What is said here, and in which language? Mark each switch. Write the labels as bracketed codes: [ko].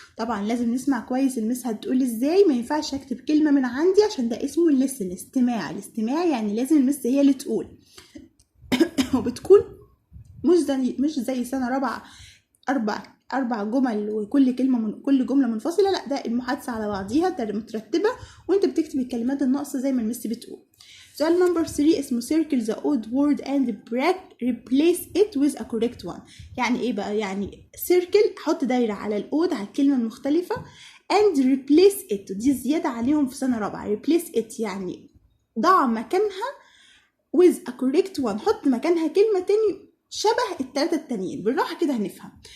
[ar] طبعا لازم نسمع كويس المس هتقول ازاي، ما ينفعش اكتب كلمة من عندي عشان ده اسمه listen، الاستماع يعني لازم المس هي اللي تقول. وبتكون مش زي سنة 4 أربع جمل وكل كل جملة منفصلة، لا، ده المحادثة على بعضيها مترتبة، وانت بتكتب الكلمات الناقصة زي ما المس بتقول. سؤال نمبر 3 اسمه [en] circle the odd word and replace it with a correct one. [ar] يعني ايه بقى؟ يعني circle حط دايرة على الأود على الكلمة المختلفة [en] and replace it [ar] دي زيادة عليهم في سنة رابعة. replace it يعني ضع مكانها [en] with a correct one [ar] حط مكانها كلمة تاني شبه التلاتة التانيين. بالراحة كده هنفهم.